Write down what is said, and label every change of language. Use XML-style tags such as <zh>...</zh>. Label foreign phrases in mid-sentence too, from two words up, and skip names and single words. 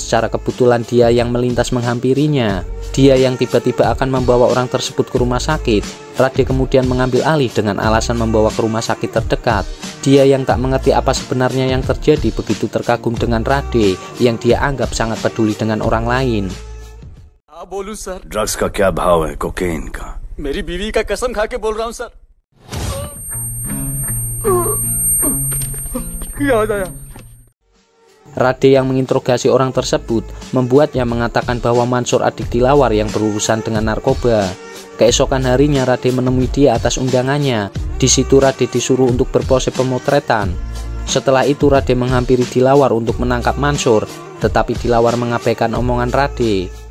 <id>Secara kebetulan Dia yang melintas menghampirinya. Dia yang tiba-tiba akan membawa orang tersebut ke rumah sakit. Rade kemudian mengambil alih dengan alasan membawa ke rumah sakit terdekat. Dia yang tak mengerti apa sebenarnya yang terjadi begitu terkagum dengan Rade yang dia anggap sangat peduli dengan orang lain.</id> <hi>बोलूं सर, ड्रग्स का क्या भाव है कोकेन का? मेरी बीवी का कसम खा के बोल रहा हूं सर। क्या आया?</hi> <id>Rade yang menginterogasi orang tersebut membuatnya mengatakan bahwa Mansur adik Dilawar yang berurusan dengan narkoba. Keesokan harinya Rade menemui Dia atas undangannya. Di situ Rade disuruh untuk berpose pemotretan. Setelah itu Rade menghampiri Dilawar untuk menangkap Mansur, tetapi Dilawar mengabaikan omongan Rade.</id>